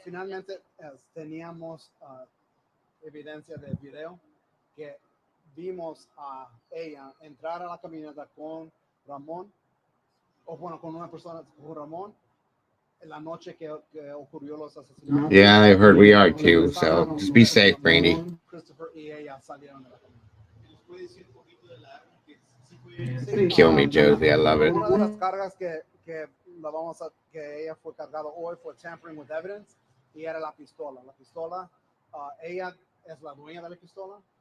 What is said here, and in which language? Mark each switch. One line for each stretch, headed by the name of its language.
Spanish: Finalmente teníamos evidencia de video que vimos a ella entrar a la camioneta con Ramón, o bueno, con una persona, con Ramón, en la noche que ocurrió los asesinatos.
English: Yeah, I've heard we are too, so just be safe, Brandy.
Spanish: Christopher y ella salieron de la camioneta.
English: Kill me, Josie. I love it.
Spanish: Una de las cargas que ella fue cargada hoy fue
English: tampering with evidence
Spanish: y era la pistola. La pistola, ella es la dueña de la pistola.